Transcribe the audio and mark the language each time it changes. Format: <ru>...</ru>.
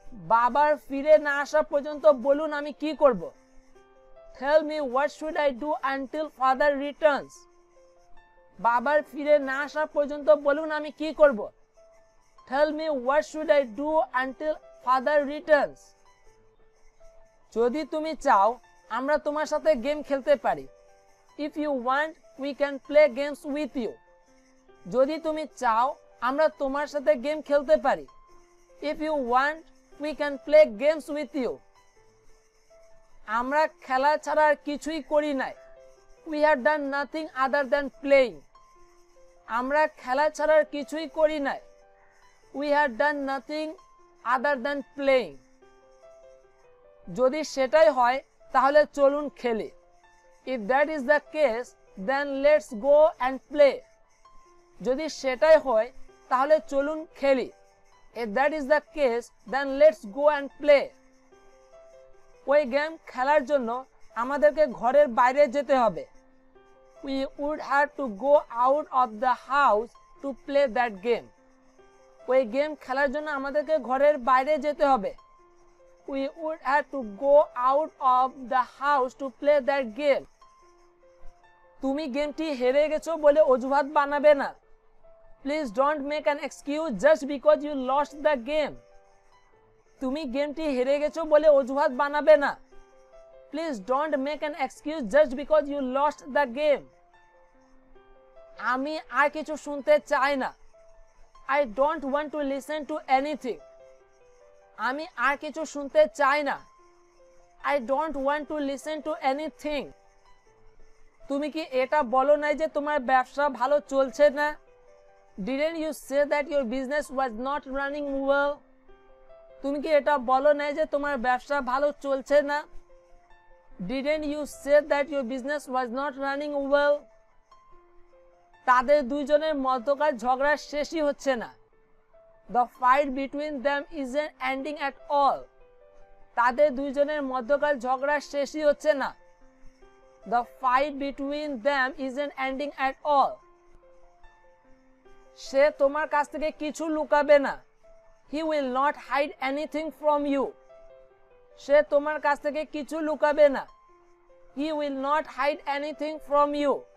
<bn>বাবার ফিরে না আসা পর্যন্ত বলুন আমি কি করব?</bn> <en>Tell me what should I do until father returns.</en> <bn>বাবার ফিরে না আসা পর্যন্ত বলুন আমি কি করব।</bn> <en>Tell me what should I do until father returns.</en> <bn>যদি তুমি চাও আমরা তোমার সাথে গেম খেলতে পারি।</bn> <en>If you want we can play games with you.</en> <bn>যদি তুমি চাও আমরা তোমার সাথে গেম খেলতে পারি।</bn> <en>If you want we can play games with you.</en> <bn>আমরা খেলা ছাড়া আর কিছুই করি নাই।</bn> <en>We have done nothing other than playing.</en> <bn>আমরা খেলা ছাড়া আর কিছুই করি নাই।</bn> <en>We have done nothing other than playing.</en> <bn>যদি সেটাই হয় তাহলে চলুন খেলি।</bn> <en>If that is the case then let's go and play.</en> <bn>যদি সেটাই হয় তাহলে চলুন খেলি।</bn> <en>If that is the case then let's go and play.</en> <bn>ওই গেম খেলার জন্য আমাদেরকে ঘরের বাইরে যেতে হবে।</bn> <en>We would have to go out of the house to play that game.</en> <bn>ওই গেম খেলার জন্য আমাদেরকে ঘরের বাইরে যেতে হবে।</bn> <en>We would have to go out of the house to play that game.</en> <bn>তুমি গেমটি হেরে গেছো বলে অজুহাত বানাবে না।</bn> <en>Please don't make an excuse just because you lost the game.</en> <bn>তুমি গেমটি হেরে গেছো বলে অজুহাত বানাবে না।</bn> <en>Please don't make an excuse just because you lost the game.</en> <bn>আমি আর কিছু শুনতে চাই না।</bn> <en>I don't want to listen to anything.</en> <bn>আমি আর কিছু শুনতে চাই না।</bn> <en>I don't want to listen to anything.</en> <bn>তুমি কি এটা বলো নাই যে তোমার ব্যবসা ভালো চলছে না?</bn> <en>Didn't you say that your business was not running well?</en> <bn>তুমি কি এটা বলো নাই যে তোমার ব্যবসা ভালো চলছে না?</bn> <en>Didn't you say that your business was not running well?</en> <bn>তাদের দুইজনের মধ্যকার ঝগড়া শেষই হচ্ছে না।</bn> <en>The fight between them isn't ending at all.</en> <bn>তাদের দুইজনের মধ্যকার ঝগড়া শেষই হচ্ছে না।</bn> <en>The fight between them isn't ending at all.</en> <bn>সে তোমার কাছ থেকে কিছু লুকাবে না।</bn> <en>He will not hide anything from you.</en> <bn>সে তোমার কাছ থেকে কিছু লুকাবে না।</bn> <en>He will not hide anything from you.</en>